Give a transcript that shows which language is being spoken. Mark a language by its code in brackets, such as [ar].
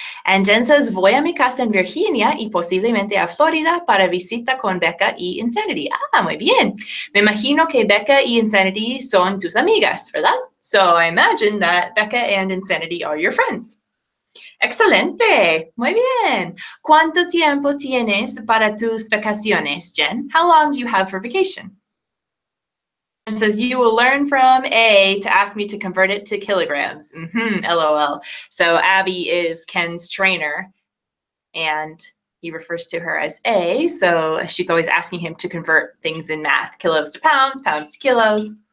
[en] And Jen says, [es] voy a mi casa en Virginia y posiblemente a Florida para visita con Becca y Insanity. Ah, muy bien. Me imagino que Becca y Insanity son tus amigas, ¿verdad? [en] So I imagine that Becca and Insanity are your friends. [es] Excelente. Muy bien. ¿Cuánto tiempo tienes para tus vacaciones, Jen? [en] How long do you have for vacation? And says, you will learn from A to ask me to convert it to kilograms. LOL. So Abby is Ken's trainer, and he refers to her as A. So she's always asking him to convert things in math, kilos to pounds, pounds to kilos.